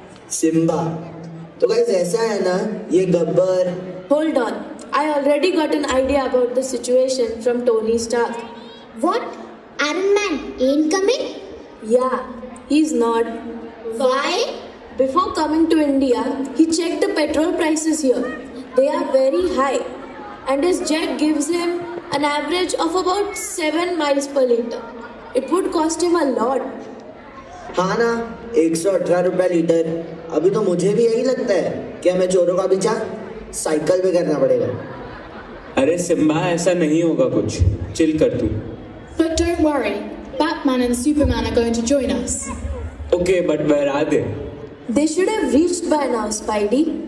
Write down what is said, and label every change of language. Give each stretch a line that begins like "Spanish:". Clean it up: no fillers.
Hindi: Simba तो guys ऐसा है ना, ये Gabbar
English: Hold on. I already got an idea about the situation from Tony Stark. What? Iron Man ain't coming? Yeah, he's not. Why? Before coming to India, he checked the petrol prices here. They are very high. And his jet gives him an average of about 7 miles per liter. It would cost him a lot.
Hindi: हाँ ना, 118 रुपया litre. अभी तो मुझे भी यही लगता है कि हमें चोरों का पीछा साइकिल पे करना पड़ेगा। अरे सिम्बा, ऐसा नहीं होगा कुछ, चिल कर तू।
English: But don't worry, Batman and Superman are going to join us. Okay, but where are they? They should have reached by now, Spidey.